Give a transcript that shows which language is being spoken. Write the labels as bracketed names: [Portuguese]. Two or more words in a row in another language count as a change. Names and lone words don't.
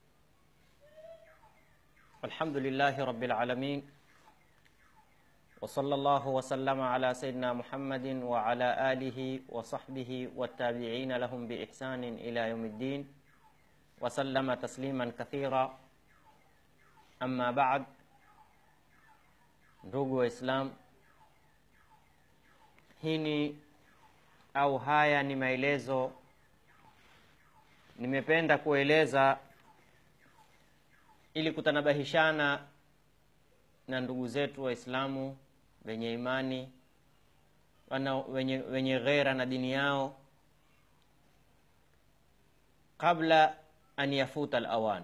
[Arabic] الحمد لله رب العالمين، وصلى الله وسلم على سيدنا محمد وعلى آله وصحبه والتابعين لهم بإحسان إلى يوم الدين، وسلم تسليما كثيرا. أما بعد. [Swahili] Ndugu wa Islam, haya ni maelezo nimependa kueleza ili kutanabahishana na ndugu zetu Waislamu wenye imani, wenye ghera na dini yao, kabla [Arabic] أن يفوت الأوان.